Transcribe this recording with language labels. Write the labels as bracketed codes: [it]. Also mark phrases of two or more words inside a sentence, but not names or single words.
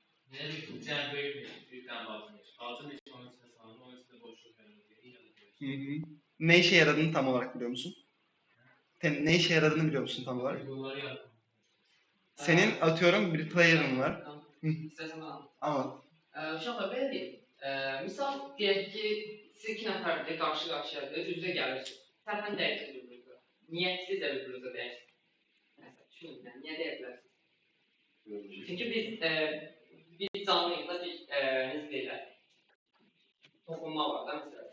[tr] Hı hı. Ne işe yaradığını tam olarak biliyor musun? Ne işe yaradığını biliyor musun tam olarak? Senin atıyorum bir player'ın var. Hı. Ama [az] Uşaqlar belə deyim. Misal deyək ki, siz iki nəfərdir, qarşı-qarşıyadır, üz-üzə gəlirsiniz. Tərəfən dəyişir bir-birinizə. Niyyətsiz də bir-birinizə dəyişir. Məsələn, düşünün, niyə deyə bilərsiniz? Çünki biz canlıyıq da, necə deyirlər, toxunma var da, məsələn.